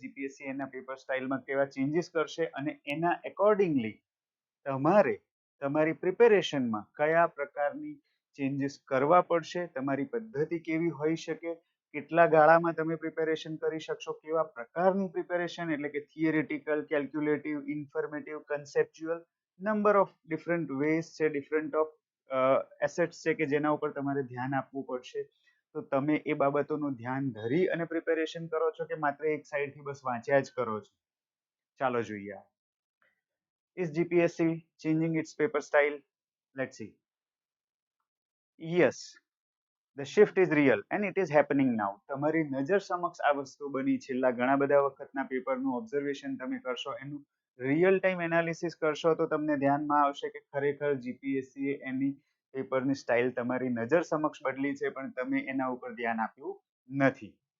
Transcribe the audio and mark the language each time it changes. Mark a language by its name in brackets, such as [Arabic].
[Gujarati] GPSC એના paper સ્ટાઇલમાં કેવા changes કરશે અને એના એકોર્ડિંગલી તમારે તમારી પ્રિપેરેશનમાં કયા પ્રકારની ચેન્જીસ કરવા પડશે, તમારી પદ્ધતિ કેવી હોઈ શકે, કેટલા ગાળામાં તમે પ્રિપેરેશન કરી શકશો, કેવા પ્રકારની પ્રિપેરેશન, એટલે કે theoretical, calculative, informative, conceptual, number of different ways છે, ડિફરન્ટ ઓફ એસેટ્સ છે કે જેના ઉપર તમારે ધ્યાન આપવું પડશે. તો તમે એ બાબતોનું ધ્યાન ધરી અને પ્રિપેરેશન કરો છો કે માત્ર એક સાઈડથી બસ વાંચ્યા જ કરો છો? ચાલો જોઈએ. [English] Is GPSC changing its paper style? Let's see. Yes, the shift is real and it is happening now. [Gujarati] તમારી નજર સમક્ષ આ વસ્તુ બની. છેલ્લા ઘણા બધા વખતના પેપરનું ઓબ્ઝર્વેશન તમે કરશો, એનું રિયલ ટાઈમ એનાલિસિસ કરશો, તો તમને ધ્યાનમાં આવશે કે ખરેખર જીપીએસસી એની પેપરની સ્ટાઇલ તમારી નજર સમક્ષ બદલી છે, પણ તમે એના ઉપર ધ્યાન આપ્યું નથી.